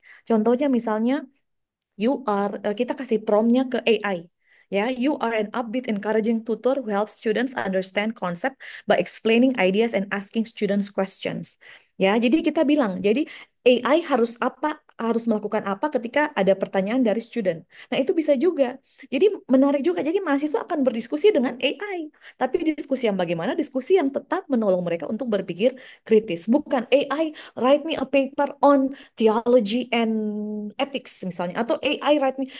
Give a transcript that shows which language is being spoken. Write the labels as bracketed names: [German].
[Indonesian] Contohnya misalnya, kita kasih promptnya ke AI. [English] Ya, you are an upbeat, encouraging tutor who helps students understand concept by explaining ideas and asking students questions. [Indonesian] Ya, jadi kita bilang, jadi AI harus apa? harus melakukan apa ketika ada pertanyaan dari student. Nah, itu bisa juga. Jadi menarik juga. Jadi mahasiswa akan berdiskusi dengan AI. Tapi diskusi yang bagaimana? Diskusi yang tetap menolong mereka untuk berpikir kritis. Bukan [English] AI write me a paper on theology and ethics [Indonesian] misalnya. Atau [English] AI write me.